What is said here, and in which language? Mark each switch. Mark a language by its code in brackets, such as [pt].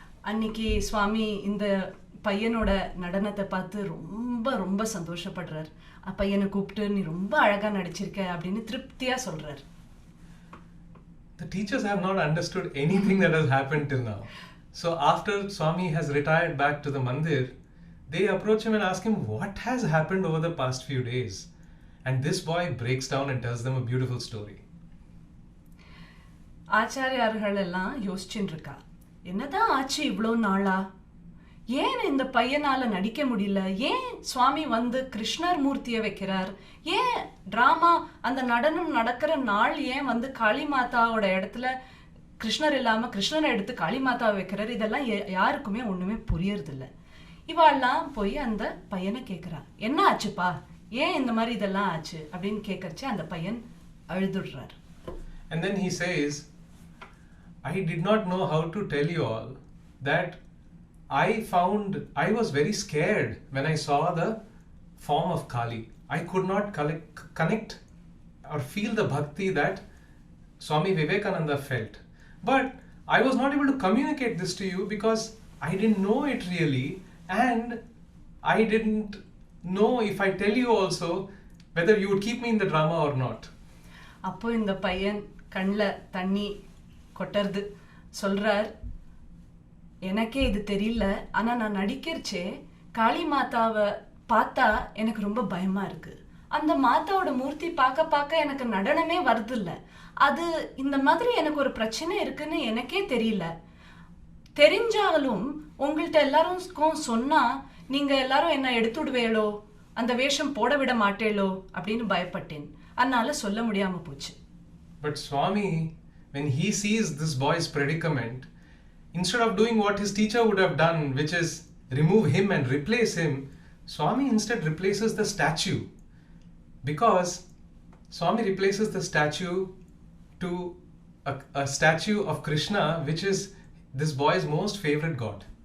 [ta] அன்னைக்கு சுவாமி இந்த பையனோட நடனத்தை பார்த்து ரொம்ப ரொம்ப சந்தோஷப்படுறார். பையனை கூப்பிட்டு, நீ ரொம்ப அழகா நடிச்சிருக்க அப்படின்னு திருப்தியா சொல்றார். [en] The teachers have not understood anything that has happened till now. So after Swami has retired back to the mandir, they approach him and ask him what has happened over the past few days. And this boy breaks down and tells them a beautiful story. [ta] ஆச்சாரியார்கள் எல்லாம் யோசிச்சுட்டு இருக்கா, என்னதான் ஆச்சு இவ்வளோ நாளா, ஏன் இந்த பையனால நடிக்க முடியல, ஏன் சுவாமி வந்து கிருஷ்ணர் மூர்த்தியை வைக்கிறார், ஏன் டிராமா அந்த நடனம் நடக்கிற நாள் ஏன் வந்து காளி மாதாவோட இடத்துல கிருஷ்ணர் இல்லாம கிருஷ்ணரை எடுத்து காளி மாதாவை வைக்கிறார், இதெல்லாம் யாருக்குமே ஒண்ணுமே புரியறதில்ல. இவாள்லாம் போய் அந்த பையனை கேட்கிறா, என்ன ஆச்சுப்பா, ஏன் இந்த மாதிரி இதெல்லாம் ஆச்சு அப்படின்னு கேட்கறச்சு அந்த பையன் அழுதுடுறார். [en] And then he says, I did not know how to tell you all that I was very scared when I saw the form of Kali. I could not connect or feel the bhakti that Swami Vivekananda felt. But I was not able to communicate this to you because I didn't know it really, and I didn't know if I tell you also whether you would keep me in the drama or not. [ta] அப்போ இந்த பையன் கண்ணில் தண்ணி கொட்டுறது, சொல்றார், எனக்கே இது தெரியல, ஆனா நான் நடிக்கிறச்சே காளி மாதாவை பார்த்தா எனக்கு ரொம்ப பயமா இருக்கு. அந்த மாதாவோட மூர்த்தி பார்க்க எனக்கு நடனமே வருதில்ல. அது இந்த மாதிரி எனக்கு ஒரு பிரச்சனை இருக்குன்னு எனக்கே தெரியல. தெரிஞ்சாலும் உங்கள்கிட்ட எல்லாரும் சொன்னா நீங்க எல்லாரும் என்ன எடுத்துடுவேளோ, அந்த வேஷம் போட விட மாட்டேளோ அப்படின்னு பயப்பட்டேன். அதனால சொல்ல முடியாம போச்சு. [en] But Swami, when he sees this boy's predicament, instead of doing what his teacher would have done, which is remove him and replace him, Swami instead replaces the statue. Because Swami replaces the statue to a statue of Krishna, which is this boy's most favorite god.